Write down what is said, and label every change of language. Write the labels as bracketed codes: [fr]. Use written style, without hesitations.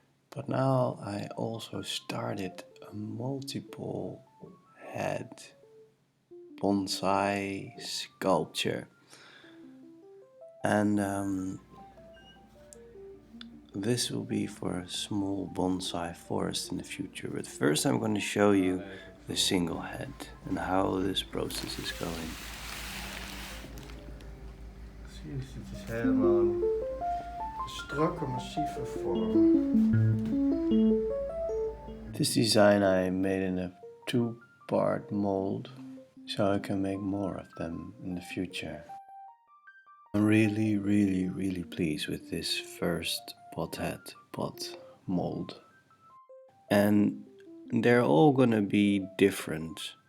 [en] But now I also started a multiple head bonsai sculpture. And this will be for a small bonsai forest in the future. But first I'm going to show you the single head and how this process is going. [nl] Zie je, het is helemaal een strakke, massieve vorm. [en] This design I made in a 2-part mold, so I can make more of them in the future. I'm really pleased with this first pot mold. And they're all gonna be different.